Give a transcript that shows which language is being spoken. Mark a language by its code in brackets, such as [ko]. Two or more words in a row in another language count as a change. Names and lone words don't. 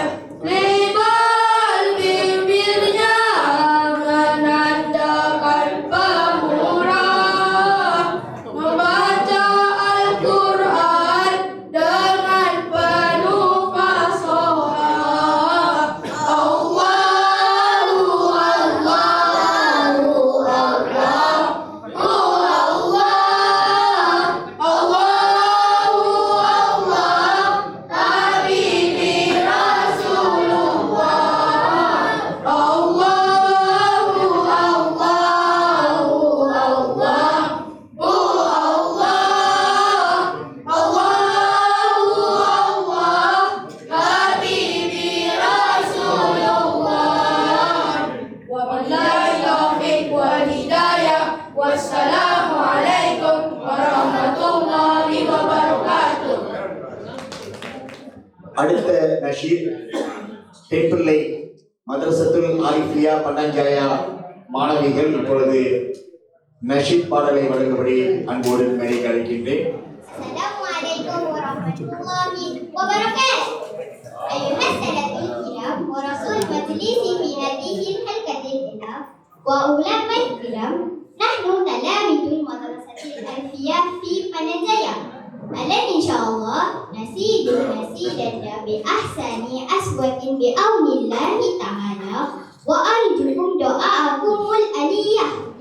[id] Lebar bibirnya menandakan pemurah, membaca Al-Quran dengan penuh fasohah. [ar] الله الله الله الله، حبيبي رسول الله. الله الله، حبيبي رسول الله. وبالله التوفيق والهداية. والسلام عليكم ورحمة الله وبركاته. [ta] அடுத்த நஷீர் தென்பிள்ளை மதரசத்துல் ஆலிஃபியா பட்டஞ்சாயா மாணவிகள் இப்பொழுது நஷீத் பாடலை வழங்கும்படி அன்போடு மேடைக்கு அழைக்கின்றேன். [ar] السلام عليكم ورحمة الله وبركاته. أيها السادة الكرام ورئيس المجلس في هذه الحلقة الكريمة والعلماء الكرام، نحن تلاميذ المدرسة الألفية في Pananjaya. الآن إن شاء الله نشيدنا بأحسن أصوات بعون الله تعالى وأرجوكم دعاءكم العالي.